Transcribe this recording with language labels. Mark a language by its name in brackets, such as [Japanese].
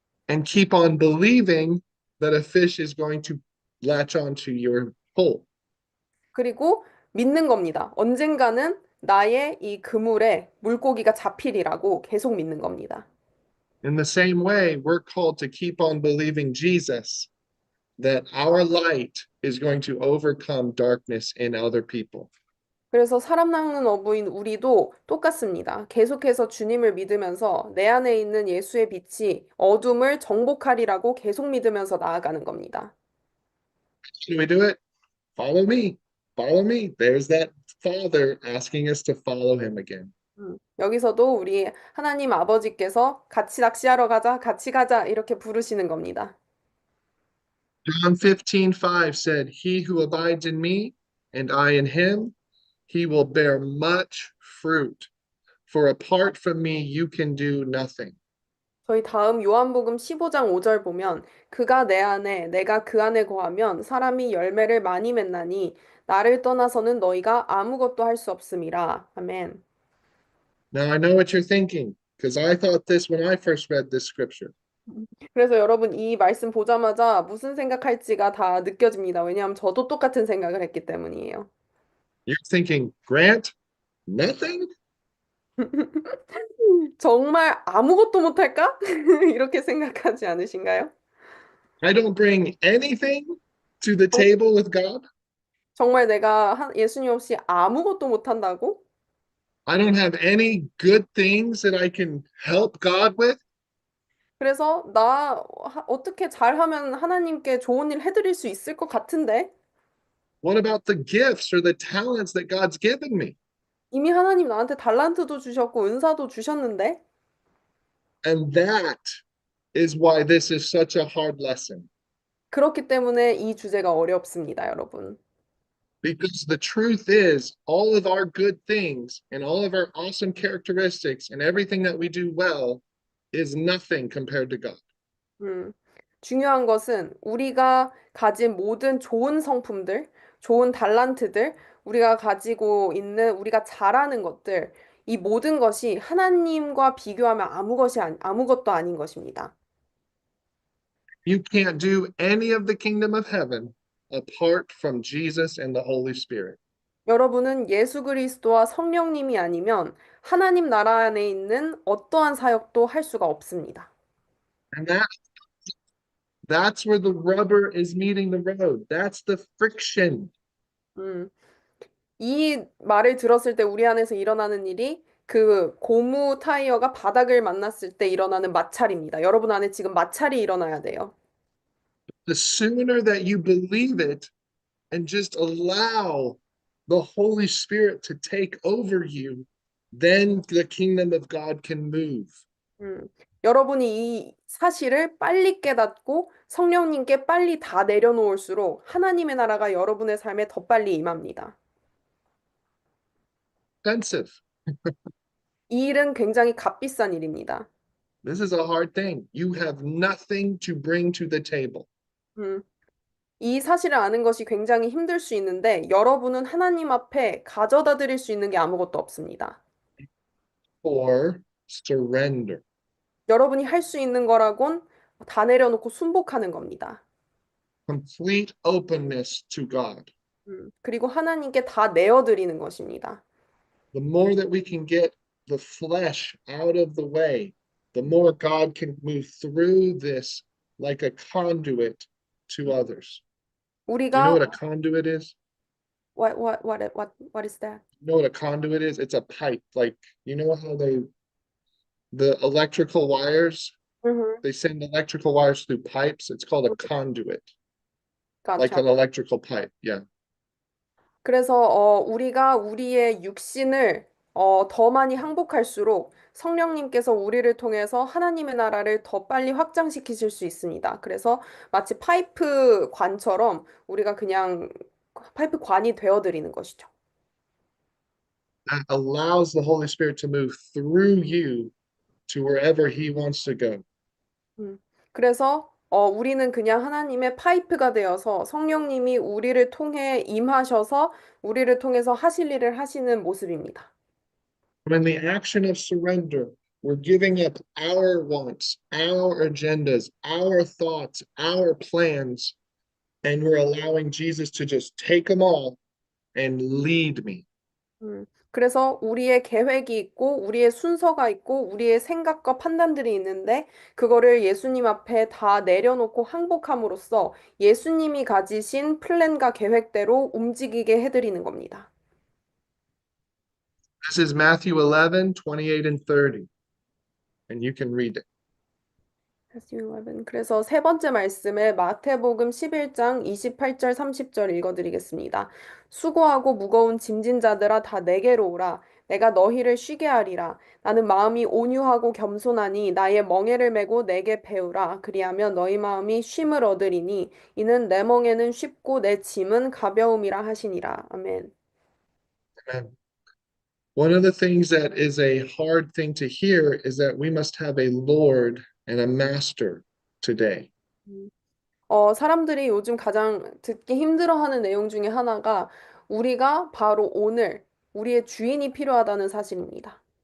[English] and keep on believing that a fish is going to latch onto your pole. [Korean] 그리고 믿는 겁니다. 언젠가는 나의 이 그물에 물고기가 잡히리라고 계속 믿는 겁니다. [English] In the same way, we're called to keep on believing Jesus that our light is going to overcome darkness in other people. [Korean] 그래서 사람 낚는 어부인 우리도 똑같습니다. 계속해서 주님을 믿으면서 내 안에 있는 예수의 빛이 어둠을 정복하리라고 계속 믿으면서 나아가는 겁니다. [English] How do we do it? Follow me. Follow me. There's that Father asking us to follow him again. [Korean] 여기서도 우리 하나님 아버지께서 같이 낚시하러 가자, 같이 가자, 이렇게 부르시는 겁니다. [English] John 15:5 said, He who abides in me and I in him, he will bear much fruit. For apart from me, you can do nothing. [Korean] 저희 다음 요한복음 15장 5절 보면 그가 내 안에 내가 그 안에 거하면 사람이 열매를 많이 맺나니 나를 떠나서는 너희가 아무것도 할 수 없음이라. 아멘. [English] Now, I know what you're thinking, because I thought this when I first read this scripture. [Korean] 그래서 여러분 이 말씀 보자마자 무슨 생각할지가 다 느껴집니다. 왜냐하면 저도 똑같은 생각을 했기 때문이에요. [English] You're thinking, Grant, nothing? [Korean] 정말 아무것도 못할까? 이렇게 생각하지 않으신가요? [English] I don't bring anything to the [Korean] 정- [English] table with God? [Korean] 정말 내가 예수님 없이 아무것도 못한다고? [English] I don't have any good things that I can help God with? [Korean] 그래서 나 어떻게 잘하면 하나님께 좋은 일 해드릴 수 있을 것 같은데? [English] What about the gifts or the talents that God's given me? [Korean] 이미 하나님 나한테 달란트도 주셨고 은사도 주셨는데? [English] And that is why this is such a hard lesson. [Korean] 그렇기 때문에 이 주제가 어렵습니다, 여러분. [English] Because the truth is, all of our good things and all of our awesome characteristics and everything that we do well is nothing compared to God. [Korean] 음, 중요한 것은 우리가 가진 모든 좋은 성품들, 좋은 달란트들, 우리가 가지고 있는 우리가 잘하는 것들, 이 모든 것이 하나님과 비교하면 아무것도 아닌 것입니다. [English] You can't do any of the kingdom of heaven apart from Jesus and the Holy Spirit. [Korean] 여러분은 예수 그리스도와 성령님이 아니면 하나님 나라 안에 있는 어떠한 사역도 할 수가 없습니다. [English] And that's where the rubber is meeting the road. That's the friction. [Korean] 음, 이 말을 들었을 때 우리 안에서 일어나는 일이 그 고무 타이어가 바닥을 만났을 때 일어나는 마찰입니다. 여러분 안에 지금 마찰이 일어나야 돼요. [English] The sooner that you believe it and just allow the Holy Spirit to take over you, then the kingdom of God can move. [Korean] 여러분이 이 사실을 빨리 깨닫고 성령님께 빨리 다 내려놓을수록 하나님의 나라가 여러분의 삶에 더 빨리 임합니다. [English] Expensive. [Korean] 이 일은 굉장히 값비싼 일입니다. [English] This is a hard thing. You have nothing to bring to the table. [Korean] 음, 이 사실을 아는 것이 굉장히 힘들 수 있는데 여러분은 하나님 앞에 가져다 드릴 수 있는 게 아무것도 없습니다. [English] Or surrender. [Korean] 여러분이 할 수 있는 거라곤 다 내려놓고 순복하는 겁니다. [English] Complete openness to God. [Korean] 그리고 하나님께 다 내어드리는 것입니다. [English] The more that we can get the flesh out of the way, the more God can move through this like a conduit to others. Do you know what a conduit is? what is that? You know what a conduit is? It's a pipe. Like, you know how the electrical wires, Mhm. they send electrical wires through pipes? It's called a conduit, like Gotcha. an electrical pipe. Yeah. [Korean] 그래서 우리가 우리의 육신을 더 많이 항복할수록 성령님께서 우리를 통해서 하나님의 나라를 더 빨리 확장시키실 수 있습니다. 그래서 마치 파이프 관처럼 우리가 그냥 파이프 관이 되어드리는 것이죠. [English] That allows the Holy Spirit to move through you to wherever He wants to go. [Korean] 그래서 우리는 그냥 하나님의 파이프가 되어서 성령님이 우리를 통해 임하셔서 우리를 통해서 하실 일을 하시는 모습입니다. [English] When the action of surrender, we're giving up our wants, our agendas, our thoughts, our plans, and we're allowing Jesus to just take them all and lead me. [Korean] 그래서 우리의 계획이 있고, 우리의 순서가 있고, 우리의 생각과 판단들이 있는데, 그거를 예수님 앞에 다 내려놓고 항복함으로써 예수님이 가지신 플랜과 계획대로 움직이게 해드리는 겁니다. [English] This is Matthew 11:28 and 30, and you can read it. [Korean] 그래서 세 번째 말씀에 마태복음 11장 28절 30절 읽어드리겠습니다. 수고하고 무거운 짐진 자들아 다 내게로 오라. 내가 너희를 쉬게 하리라. 나는 마음이 온유하고 겸손하니 나의 멍에를 메고 내게 배우라. 그리하면 너희 마음이 쉼을 얻으리니 이는 내 멍에는 쉽고 내 짐은 가벼움이라 하시니라. 아멘. [English] And one of the things that is a hard thing to hear is that we must have a Lord and a master today. [Korean] 사람들이 요즘 가장 듣기 힘들어하는 내용 중에 하나가 우리가 바로 오늘 우리의 주인이 필요하다는 사실입니다.